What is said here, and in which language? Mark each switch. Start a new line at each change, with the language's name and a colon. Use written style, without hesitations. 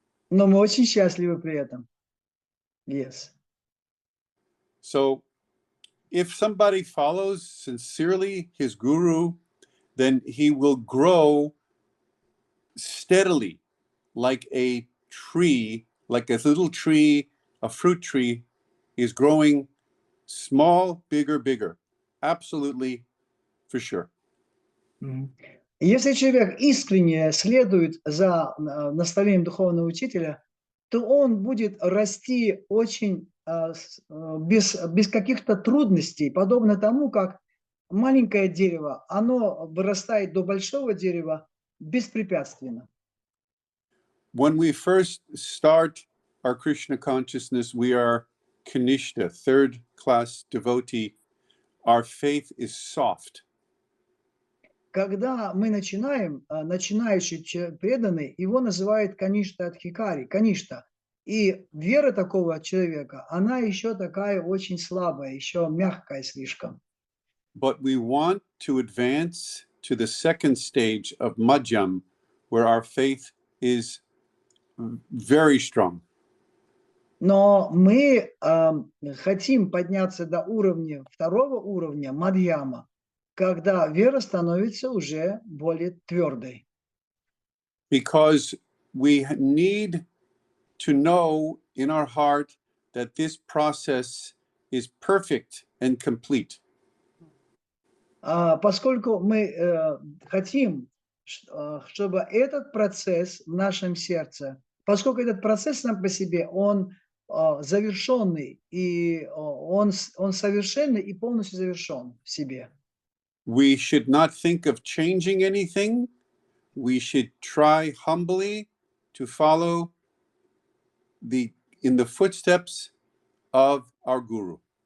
Russian: Но мы очень счастливы при этом.
English: Yes. So if somebody follows sincerely his guru, then he will grow steadily like a tree, like a little tree, a fruit tree is growing small, bigger, bigger. Absolutely, for sure.
Russian: Если человек искренне следует за наставлением духовного учителя, то он будет расти очень без каких-то трудностей, подобно тому, как маленькое дерево, оно вырастает до большого дерева беспрепятственно.
English: When we first start our Krishna consciousness, we are Kanishta, third class devotee. Our faith is soft.
Russian: Когда мы начинаем, начинающий преданный, его называют Каништа Адхикари, Каништа. И вера такого человека, она еще такая очень слабая, еще мягкая слишком.
English: But we want to advance to the second stage of Madhyam, where our faith is very strong.
Russian: Но мы хотим подняться до уровня, второго уровня, Мадьяма, когда вера становится уже более твердой.
English: Because we need to know in our heart that this process is perfect and complete.
Russian: Поскольку мы хотим, чтобы этот процесс в нашем сердце поскольку этот процесс сам по себе, он завершенный, и он совершенный и полностью завершен в себе.
English: We should not think of changing anything. We should try humbly to follow in the footsteps of our Guru.